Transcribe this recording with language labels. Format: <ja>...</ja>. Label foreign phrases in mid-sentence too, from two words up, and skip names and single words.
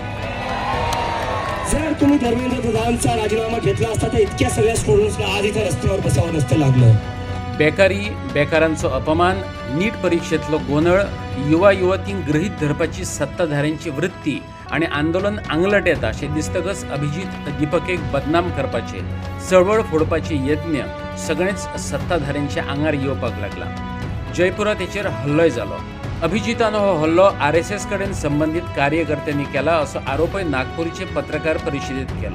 <mr>जर तुम्ही धर्मेंद्र प्रधानचा राजीनामा घेतला असता तर इतक्या सगळ्या स्टुडंट्सला आज इथे रस्त्यावर बसावं नसतं लागलं।</mr> <kok>बेकारी, बेकारांचो अपमान, नीट परीक्षेतलो गोंधळ, युवा युवतींक गृहीत धरपाची सत्ताधाऱ्यांची वृत्ती आणि आंदोलन आंगलट येता अशें दिसतकच अभिजीत दीपकेक बदनाम करपाचे, चळवळ फोडपाचे यत्न सगळेच सत्ताधाऱ्यांच्या आंगार येवपाक लागला। जयपुरात तेचेर हल्लोय जालो। अभिजितान हो हल्लो RSS कडेन संबंधित कार्यकर्त्यांनी केला असो आरोपय नागपूरचे पत्रकार परिषदेत केलो।</kok>